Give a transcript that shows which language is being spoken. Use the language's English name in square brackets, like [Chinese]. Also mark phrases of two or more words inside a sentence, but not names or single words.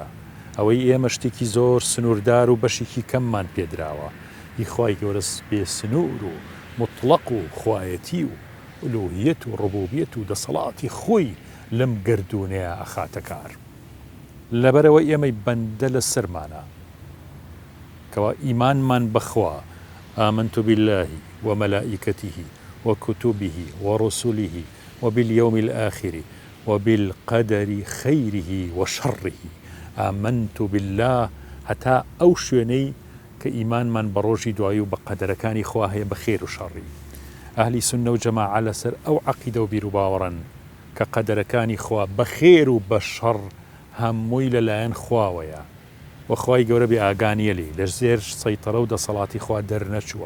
[Central Kurdish] ئەوەی ئێمە شتێکی زۆر سنووردار و بەشێکی کەممان پێدراوە، هی خوای گەورە بێ سنوور و مطلق و خوایەتی و ئولوهیەت و ڕبوبیەت و دەسەڵاتی خۆی لەم گردونەیە ئەخاتە کار. لەبەرەوە ئێمەی بەندە لە سەرمانە کەوا ئیمانمان بەخوا [Arabic] آمنت بالله وملائكته وكتبه ورسله وباليوم الآخر وبالقدر خيره وشره. آمنت بالله [Central Kurdish] هەتا ئەو شوێنەی کە ئیمانمان بە ڕۆژی دوایی و بە قەدەرەکانی خوا هەیە بە خێر و شەڕی. ئەهلی سونە و جەماعە لەسەر ئەو عەقیدە و بیر و باوەڕن کە قەدەرەکانی خوا بە خێر و بە شەڕ هەمووی لەلایەن خواوەیە و خوای گەورە بێ ئاگانیە لێ لە ژێر سەیطرە و دەسەڵاتی خوا دەرنەچووە.